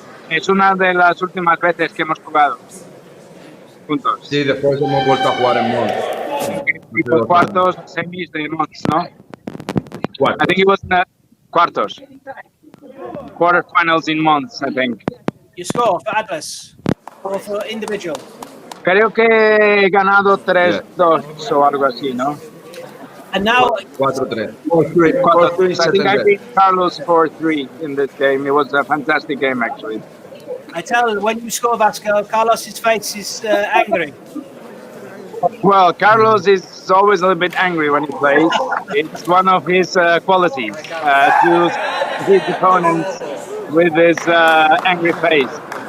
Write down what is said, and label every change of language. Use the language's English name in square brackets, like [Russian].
[Spanish] Es una de las últimas veces que hemos jugado juntos. Sí, después hemos vuelto a jugar en Mons. Tipo cuartos, semis de Mons, ¿no? [English] I think it was in the cuartos. Quarterfinals in Mons, I think. You score for Atlas or for individual? [Spanish] Creo que he ganado 3-2 o algo así, ¿no? [English] And now 4-3. I think I beat Carlos 4-3 in this game. It was a fantastic game, actually. I tell when you score, Vasco, Carlos's face is angry. Well, Carlos is always a little bit angry when he plays. It's one of his qualities to his opponents with his angry face.